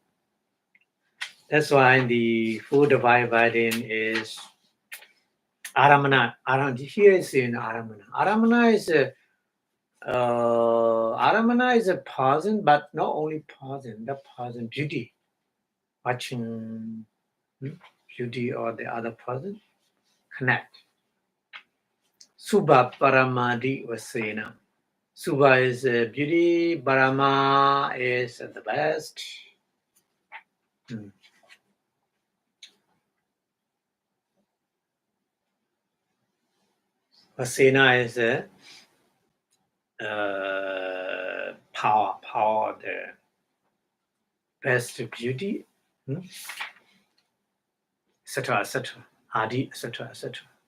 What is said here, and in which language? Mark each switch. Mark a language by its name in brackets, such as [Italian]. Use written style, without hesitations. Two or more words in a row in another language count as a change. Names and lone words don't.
[English] That's why the 4 divided by then is aramana. Here is in aramana. Aramana is a person, but not only person, the person beauty, watching beauty or the other person, connect. [Pali] Subha paramadi vasena. [English] Subha is beauty, parama is the best. Vasena is power, the best beauty, etc., adi, etc., etc.